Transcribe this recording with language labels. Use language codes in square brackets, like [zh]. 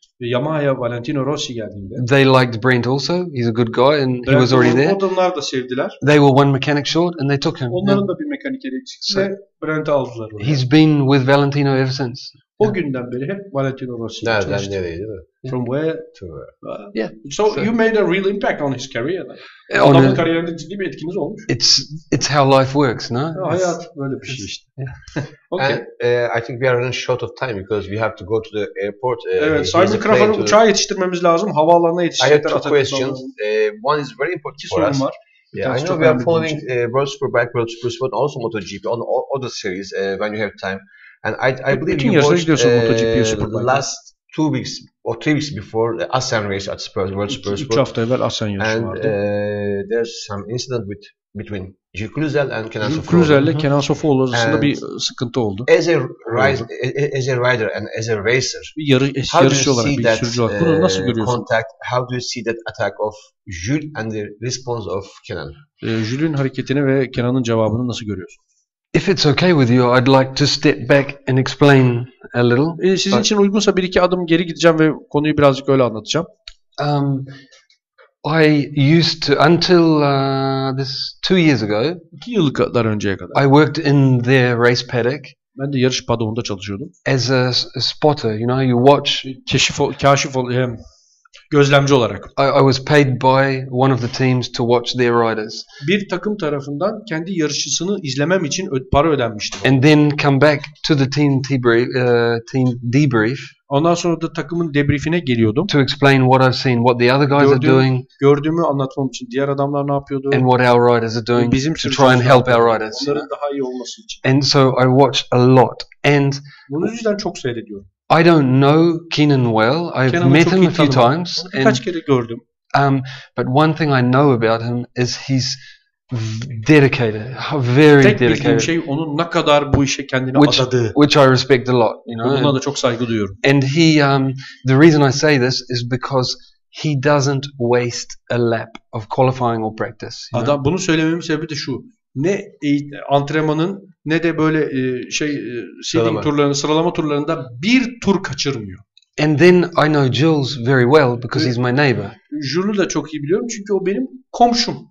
[tr] Yamaha'ya Valentino Rossi geldiğinde, [en] they liked Brent also. He's a good guy and he was already there. [tr] Onlar da sevdiler. [en] They were one mechanic short and they took him. [tr] Onların da bir mekanikeri eksikti ve Brent'i aldılar. [en] He's been with Valentino ever since. [tr] O günden beri hep Valentino Rossi. Nereden nereye değil mi? [en] From where to where? Yeah. So you made a real impact on his career. [tr] Adamın kariyerinde ciddi bir etkiniz olmuş. [en] It's how life works, no? [tr] Hayat böyle bir şey işte. [en] Okay. And I think we are running short of time because we have to go to the airport. [tr] Evet, Simon Crafar'ı uçağa yetiştirmemiz lazım. Havaalanına yetiştirmemiz lazım. [en] I have 2 questions. One is very important for us. Yeah, I know we are following World Superbike, World Supersport, also MotoGP on all other series when you have time. And I believe you watched last 2 weeks or 3 weeks before the Assen race at World Spurs. [tr] 3 hafta evvel Assen yarışı [en] And [tr] vardı. [en] there's some incident between Gilles Cluzel and Kenan Sofuoğlu. [tr] Cluzel ile Kenan Sofuoğlu arasında bir sıkıntı oldu. [en] As a rider and as a racer, [tr] Bir yarışçı olarak, bir sürücü olarak bunu nasıl görüyorsun? [en] How do you see that attack of Jules and the response of Kenan? [tr] Jules'ün hareketini ve Kenan'ın cevabını nasıl görüyorsun? [en] If it's okay with you, I'd like to step back and explain a little. [tr] Sizin için uygunsa bir iki adım geri gideceğim ve konuyu birazcık öyle anlatacağım. [en] I used to, until this 2 years ago, [tr] 2 yıl kadar önceye kadar. [en] I worked in their race paddock. [tr] Ben de yarış paddoğunda çalışıyordum. [en] As a spotter, you know, you watch. [tr] Gözlemci olarak. [en] I was paid by one of the teams to watch their riders. [tr] Bir takım tarafından kendi yarışçısını izlemem için para ödenmişti. [en] And then come back to the team debrief. [tr] Ondan sonra da takımın debriefine geliyordum. [en] To explain what I've seen, what the other guys are doing. [tr] Gördüğümü anlatmam için diğer adamlar ne yapıyordu? [en] And what our riders are doing to try and help our riders. [tr] Onların daha iyi olması için. [en] And so I watch a lot. And [tr] bunun yüzden çok seyrediyorum. [en] I don't know Kenan well. I've met him a few times. [tr] Birkaç kere gördüm. [en] But one thing I know about him is he's dedicated, very dedicated. [tr] Tek bildiğim şey onun ne kadar bu işe kendini adadığı. [en] Which I respect a lot, you know. [tr] Buna da çok saygı duyuyorum. [en] And he, the reason I say this is because he doesn't waste a lap of qualifying or practice. [tr] Adam, bunu söylememin sebebi de şu. Ne antrenmanın ne de böyle seeding turlarında, sıralama turlarında bir tur kaçırmıyor. [en] And then I know Jules very well because he's my neighbor. [tr] Jules'u da çok iyi biliyorum çünkü o benim komşum.